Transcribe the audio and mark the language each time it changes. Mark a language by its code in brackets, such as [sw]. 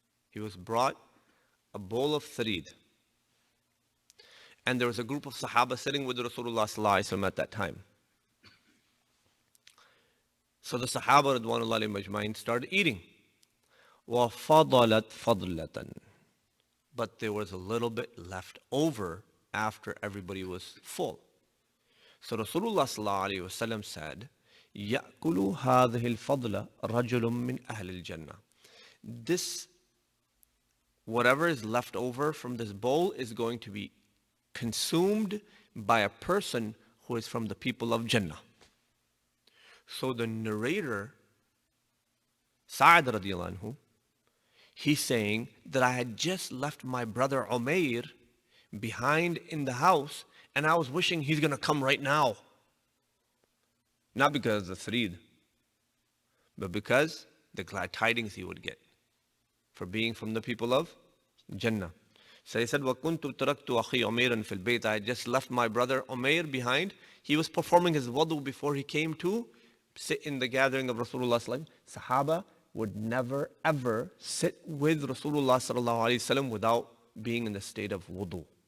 [en] He was brought a bowl of tharid. And there was a group of Sahaba sitting with Rasulullah sallallahu alaihi wasallam at that time. So the Sahaba radwanullahi majma'in started eating. [ar] وَفَضَلَتْ فَضْلَةً. [en] But there was a little bit left over after everybody was full. So Rasulullah sallallahu alaihi wasallam said, [ar] يَأْكُلُ هَذِهِ الْفَضْلَ رَجُلٌ مِّنْ أَهْلِ الْجَنَّةِ. [en] This, whatever is left over from this bowl is going to be consumed by a person who is from the people of Jannah. So the narrator, Sa'ad radiallahu anhu, he's saying that I had just left my brother Umair behind in the house and I was wishing he's going to come right now. Not because of the threed, but because the glad tidings he would get for being from the people of Jannah. So he said, [ar] وَكُنْتُ تَرَكْتُ أَخِي عُمَيْرًا فِي الْبَيْتِ. [en] I just left my brother Umair behind. He was performing his wudu before he came to sit in the gathering of Rasulullah sallallahu alaihi wasallam. Sahaba would never ever sit with Rasulullah sallallahu alaihi wasallam without being in the state of wudu.